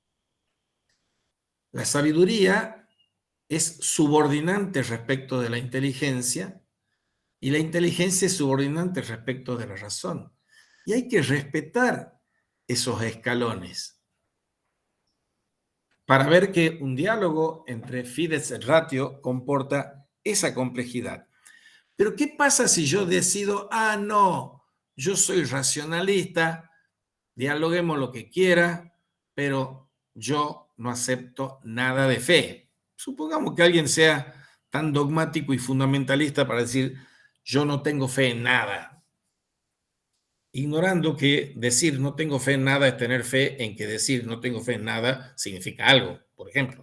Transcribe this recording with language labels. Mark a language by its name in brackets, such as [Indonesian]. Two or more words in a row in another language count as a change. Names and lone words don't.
[Spanish] La sabiduría es subordinante respecto de la inteligencia y la inteligencia es subordinante respecto de la razón. Y hay que respetar esos escalones para ver que un diálogo entre [Latin] fides et ratio [Spanish] comporta esa complejidad. Pero ¿qué pasa si yo decido, no, yo soy racionalista, dialoguemos lo que quiera, pero yo no acepto nada de fe? Supongamos que alguien sea tan dogmático y fundamentalista para decir, yo no tengo fe en nada, ignorando que decir no tengo fe en nada es tener fe en que decir no tengo fe en nada significa algo, por ejemplo.